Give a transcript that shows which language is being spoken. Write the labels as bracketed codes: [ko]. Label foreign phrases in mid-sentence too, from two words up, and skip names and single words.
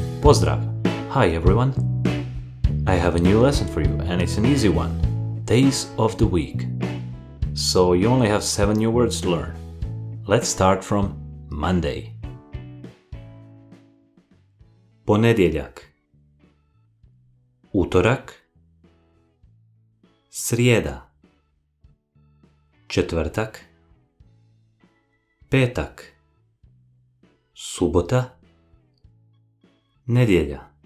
[hr] Pozdrav! [en] Hi everyone! I have a new lesson for you and it's an easy one. Days of the week. So you only have 7 new words to learn. Let's start from Monday. [hr] Ponedjeljak, utorak, srijeda, četvrtak, petak, subota, nedjelja.